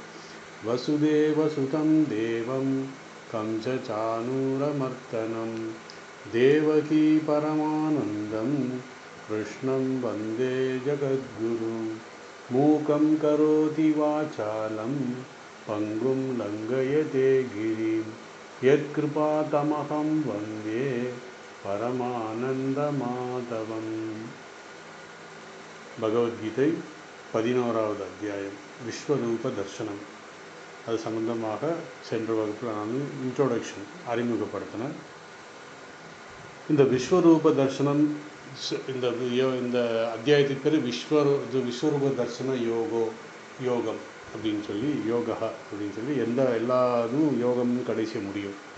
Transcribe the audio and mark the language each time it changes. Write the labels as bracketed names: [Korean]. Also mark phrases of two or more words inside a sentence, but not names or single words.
[Sanskrit] वसुदेवसुतं देवं कंसचाणूरमर्दनं देवकी परमानन्दं कृष्णं वन्दे जगद्गुरुं। मूकं करोति वाचालं पङ्गुं लङ्घयते गिरिं यत्कृपातमहं वन्दे परमानन्दमाधवम्। [Tamil] भगवद्गीதை 11வது அத்தியாயம் விஸ்வரூப தர்சனம். அது சம்பந்தமாக சென்ற வகுப்பில் நான் இன்ட்ரோடக்ஷன் அறிமுகப்படுத்தினேன். இந்த விஸ்வரூப தர்சனம் இந்த அத்தியாயத்துக்கு பேர் விஸ்வரூப தர்சன யோகம் அப்படின்னு சொல்லி யோகா அப்படின்னு சொல்லி எல்லாரும் யோகம்னு கடைசி முடியும்.